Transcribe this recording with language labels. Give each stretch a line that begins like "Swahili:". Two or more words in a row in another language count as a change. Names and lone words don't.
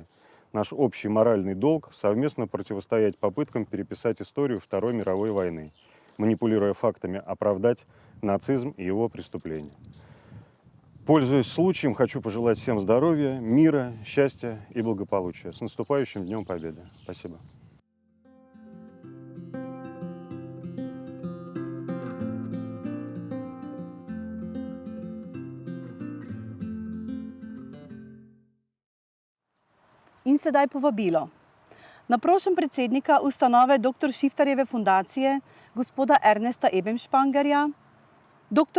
Russian: Наш общий моральный долг – совместно противостоять попыткам переписать историю Второй мировой войны, манипулируя фактами, оправдать нацизм и его преступления. Пользуясь случаем, хочу пожелать всем здоровья, мира, счастья и благополучия. С наступающим Днем Победы! Спасибо.
Slovenian: In sedaj povabilo. Naprošam predsednika ustanove dr. Šiftarjeve fundacije, gospoda Ernesta Ebenšpangerja, dr.